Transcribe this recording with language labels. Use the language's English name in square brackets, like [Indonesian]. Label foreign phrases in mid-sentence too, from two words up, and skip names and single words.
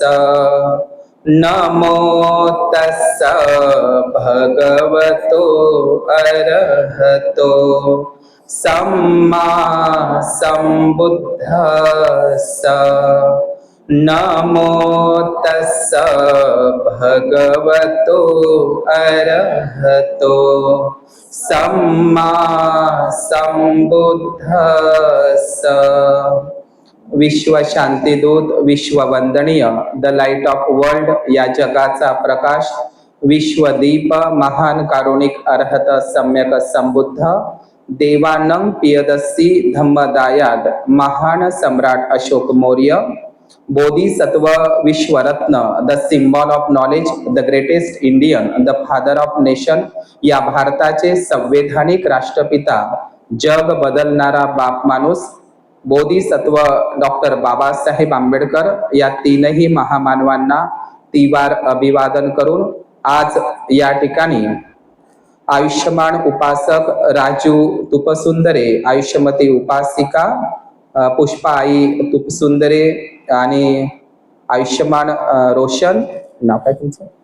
[Pali] नमो तस्स भगवतो अरहतो सम्मा सम्बुद्धस्स। नमो तस्स भगवतो अरहतो सम्मा सम्बुद्धस्स। [Marathi] विश्व शांतीदूत, विश्व वंदनीय, [English] the light of world, [Marathi] या जगाचा प्रकाश, विश्वदीप, महान कारुणिक अरहत सम्यक संबुद्ध देवानंद पियदस्सी धम्मदायाद, महान सम्राट अशोक मौर्य, बोधिसत्व विश्वरत्न, [English] the symbol of knowledge, the greatest Indian, the father of nation, [Marathi] या भारताचे संवैधानिक राष्ट्रपिता, जग बदलणारा बाप माणूस, बोधिसत्व डॉक्टर बाबासाहेब आंबेडकर, या तीनही महामानवांना तिवार अभिवादन करून आज या ठिकाणी आयुष्यमान उपासक राजू तुपसुंदरे, आयुष्यमती उपासिका पुष्पाई तुपसुंदरे आणि आयुष्यमान रोशन, नाव काय तुमचं,